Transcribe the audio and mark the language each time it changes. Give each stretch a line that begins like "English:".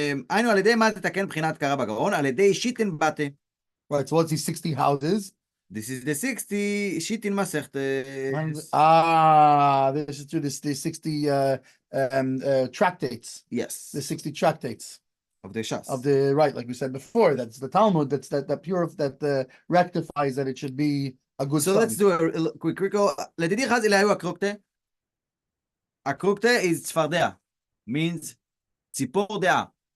Hebrew: היינו על ידי מה תתקן בחינת קרה בגרון, על ידי שיטין בתה.
English: Right, so what's these 60 houses? This is the 60
Hebrew: שיטין מסכת.
English: This is through the 60 tractates. Yes. The 60 tractates. Of the Shas. Right, like we said before, that's the Talmud, that's that pure, that rectifies that it should be a good So let's do a quick recall.
Hebrew: לדידי חז אליהו הקרוקטה. הקרוקטה is צפרדע. Means ציפור דעה.